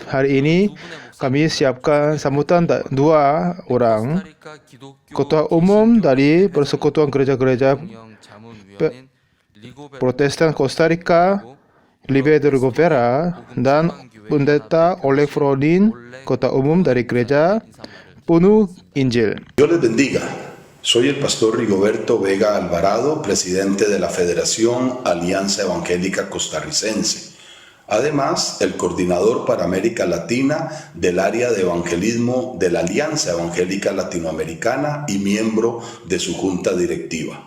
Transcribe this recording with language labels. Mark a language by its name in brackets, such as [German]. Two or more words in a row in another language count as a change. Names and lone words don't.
[Indonesian] Hari ini kami siapkan sambutan 2 orang ketua umum dari Persekutuan Gereja-Gereja Protestan Costa Rica, Libe de Rivera, dan Pendeta Oleg Frodin, Kota Umum dari Gereja Penuh Injil. [Spanish] Dios les bendiga. Soy el pastor Rigoberto Vega Alvarado, presidente de la Federación Alianza Evangélica Costarricense. Además, el coordinador para América Latina del área de evangelismo de la Alianza Evangélica Latinoamericana y miembro de su junta directiva.